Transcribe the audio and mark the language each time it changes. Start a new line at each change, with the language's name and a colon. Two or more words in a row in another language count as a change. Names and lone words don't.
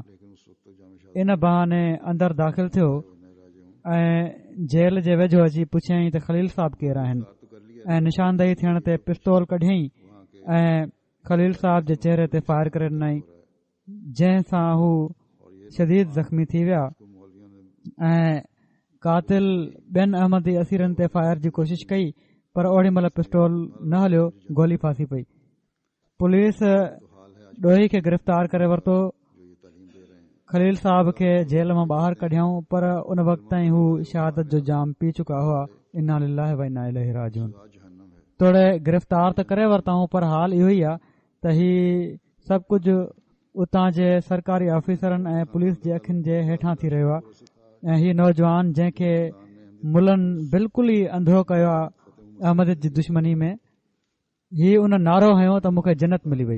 Sindhi: इन बहाने अंदरि दाख़िल थियो ऐं जेल जे वेझो अची पुछियईं त खलील साहब केरु आहिनि ऐं निशानदेही थियण ते पिस्तौल कढियईं ऐं खलील साहब जे चेहरे ते फायर करे ॾिनई, जंहिं सां हू शदीद ज़ख़्मी थी विया ऐं कातिल ॿियनि अहमदी असीरनि ते फायर जी कोशिश कई पर ओड़ी महिल पिस्तौल न हलियो, गोली फासी पई। पुलिस ॾोही खे गिरफ़्तार करे वरितो, खलील साहब खे जेल मां ॿाहिरि कढियऊं पर उन वक़्त ताईं हू शहादत जो जाम पी चुका हुआ।
Arabic: إنا لله وإنا إليه راجعون.
Sindhi: तोड़े गिरफ़्तार त करे वरिताऊं पर हाल इहो ई आहे त ही सभु कुझु उतां जे सरकारी ऑफिसरनि ऐं पुलिस जे अखियुनि जे हेठां थी रहियो आहे ऐं हीउ नौजवान जंहिंखे मुलनि बिल्कुलु ई अंधो कयो आहे अहमद जी दुश्मनी में, हीउ उन नारो हयो त मूंखे जन्नत मिली वई।